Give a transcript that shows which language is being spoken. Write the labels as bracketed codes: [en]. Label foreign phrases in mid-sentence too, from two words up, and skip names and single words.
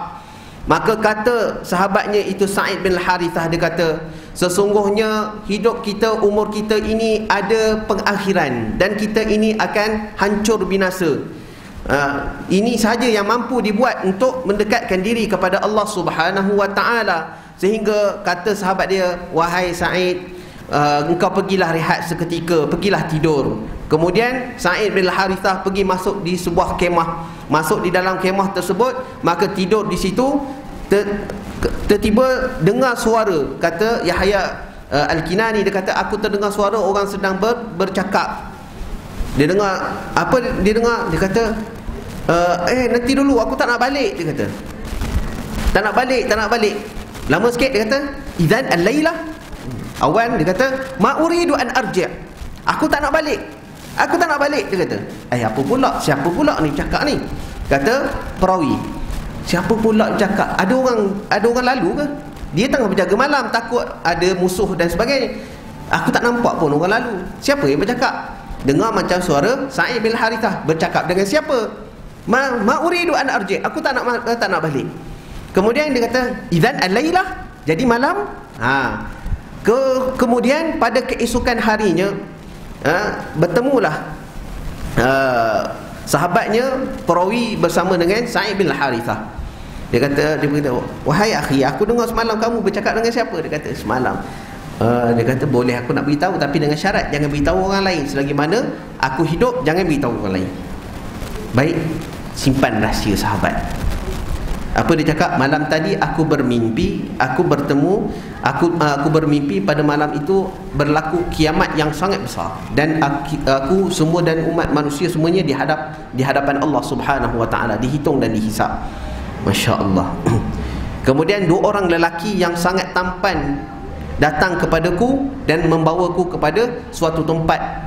[ms] Maka kata sahabatnya itu Sa'id bin Harithah, dia kata, "Sesungguhnya hidup kita, umur kita ini ada pengakhiran, dan kita ini akan hancur binasa. Ini sahaja yang mampu dibuat untuk mendekatkan diri kepada [ar] الله سبحانه وتعالى." [ms] Sehingga kata sahabat dia, "Wahai Sa'id, engkau pergilah rehat seketika, pergilah tidur." Kemudian Sa'id bin Harithah pergi masuk di sebuah kemah, masuk di dalam kemah tersebut, maka tidur di situ. Tiba-tiba dengar suara, kata Yahya Al-Kinani, dia kata, "Aku terdengar suara orang sedang bercakap." Dia dengar, apa dia dengar? Dia kata, nanti dulu, aku tak nak balik." Dia kata, tak nak balik. Lama sikit dia kata, [ar] "إذن الليلة." [ms] Awan dia kata, [ar] "ما أريد أن أرجع'." [ms] Aku tak nak balik, dia kata. Apa pula? Siapa pula ni cakap ni? Kata perawi, "Siapa pula cakap? Ada orang lalu ke? Dia tengah berjaga malam, takut ada musuh dan sebagainya. Aku tak nampak pun orang lalu. Siapa yang bercakap?" Dengar macam suara Sa'id bin Harithah bercakap dengan siapa? [ar] ما أريد أن أرجع'. [ms] Aku tak nak balik. Kemudian dia kata, [ar] "إذن الليلة." [ms] Jadi malam. Kemudian pada keesokan harinya, bertemulah sahabatnya perawi bersama dengan Sa'id bin Harithah. Dia kata, "Wahai akhi, aku dengar semalam kamu bercakap dengan siapa?" Dia kata, "Semalam." Dia kata, "Boleh aku nak beritahu, tapi dengan syarat jangan beritahu orang lain. Selagi mana aku hidup, jangan beritahu orang lain." Baik, simpan rahsia sahabat. Apa dia cakap? "Malam tadi aku bermimpi, aku bermimpi pada malam itu berlaku kiamat yang sangat besar, dan aku semua dan umat manusia semuanya di hadapan [ar] الله سبحانه وتعالى, [ms] dihitung dan dihisap." [ar] ما شاء الله. [ms] Kemudian dua orang lelaki yang sangat tampan datang kepadaku dan membawaku kepada suatu tempat.